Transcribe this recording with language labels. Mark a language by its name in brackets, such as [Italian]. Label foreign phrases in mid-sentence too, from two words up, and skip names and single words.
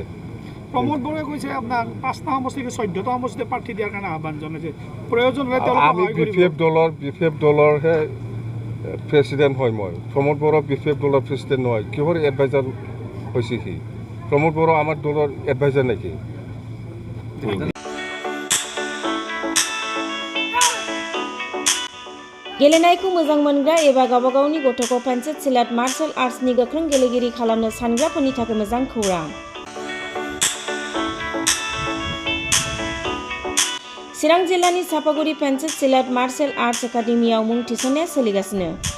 [Assamese] প্ৰমোদ বৰে কৈছে আপোনাক 5টা সমষ্টিকে 14টা সমষ্টিতে প্ৰাৰ্থী দিয়াৰ কাৰণে আহ্বান জনাইছে। প্ৰয়োজন হ'লে আমি বিপিএফ দলৰহে প্ৰেচিডেণ্ট হয়। মই প্ৰমোদ বড়ো বিপিএফ দলৰ প্ৰেচিডেণ্ট নহয়। কিহৰ এডভাইজাৰ হৈছে সি? প্ৰমোদ বড়ো আমাৰ দলৰ এডভাইজাৰ নেকি? [Bodo] गेलेनायखौ मोजां मोनग्रा एबा गावबा गावनि गथ'खौ पेन्सिल सिलाट मार्शल आर्ट्सनि गोख्रों गेलेगिरि खालामनो सानग्राफोरनि थाखाय मोजां खौरां। चिरां जिल्लानि सापागुरि पेन्सिल सिलाट मार्शल आर्ट्स एकाडेमियाव मुं थिसननाया सोलिगासिनो।